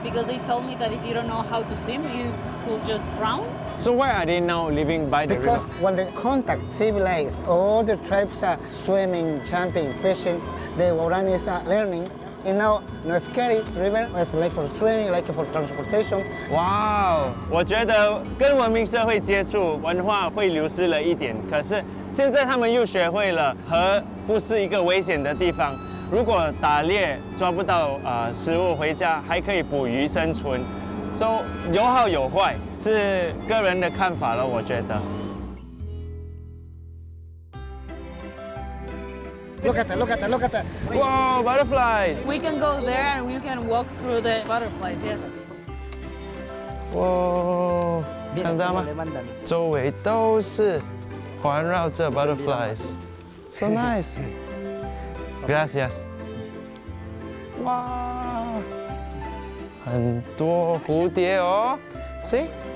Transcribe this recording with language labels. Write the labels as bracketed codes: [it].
[en] Because they told me that if you don't know how to swim, you will just drown. So why are they now living by the Because river? when the contact civilized, all the tribes are swimming, jumping, fishing, the Waoranis are learning. And now, no scary river, it's like for swimming, like for transportation. [zh] 哇哦，我觉得跟文明社会接触，文化会流失了一点。可是现在他们又学会了河不是一个危险的地方。如果打猎抓不到食物回家，还可以捕鱼生存。 So 有好有坏，是个人的看法了，我觉得。 [en] Look at that, look at that, look at that. Wow, butterflies! We can go there and we can walk through the butterflies, yes. [zh] 哇，看到吗？周围都是环绕着 butterflies， [en] so nice。 [es] Gracias。 [zh] 哇，很多蝴蝶哦，See？